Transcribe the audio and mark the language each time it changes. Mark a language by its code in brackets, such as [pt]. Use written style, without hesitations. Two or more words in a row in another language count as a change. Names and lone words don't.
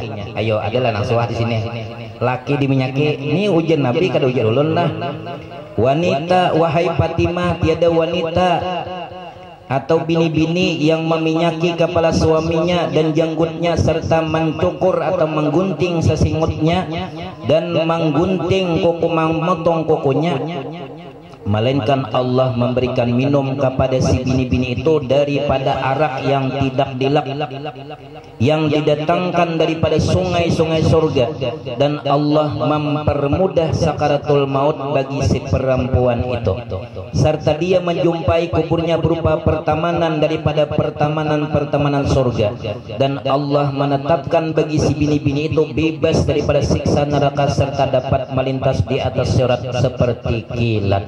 [bjn] Ayo, adalah nasuah di sini. Laki diminyaki, ini ujian Nabi kada ujian ulun lah. [id] Wanita, wahai Fatimah, tiada wanita atau bini-bini yang meminyaki kepala suaminya dan janggutnya serta mencukur atau menggunting sesingutnya dan menggunting kuku, memotong kukunya, melainkan Allah memberikan minum kepada si bini-bini itu daripada arak yang tidak dilak, yang didatangkan daripada sungai-sungai surga, dan Allah mempermudah sakaratul maut bagi si perempuan itu, serta dia menjumpai kuburnya berupa pertamanan daripada pertamanan-pertamanan surga, dan Allah menetapkan bagi si bini-bini itu bebas daripada siksa neraka serta dapat melintas di atas sirat seperti kilat.